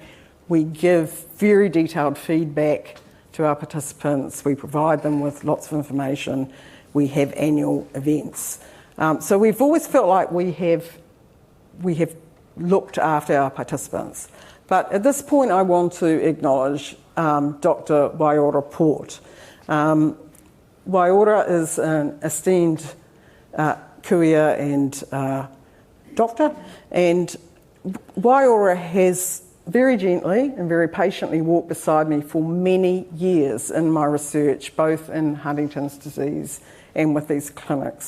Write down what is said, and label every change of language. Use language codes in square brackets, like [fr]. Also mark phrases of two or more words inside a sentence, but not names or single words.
[en] We give very detailed feedback to our participants. We provide them with lots of information. We have annual events. So we've always felt like we have looked after our participants. But at this point, I want to acknowledge Dr. Waiora Port. Waiora is an esteemed kuia and doctor, and Waiora has very gently and very patiently walked beside me for many years in my research, both in Huntington's disease and with these clinics.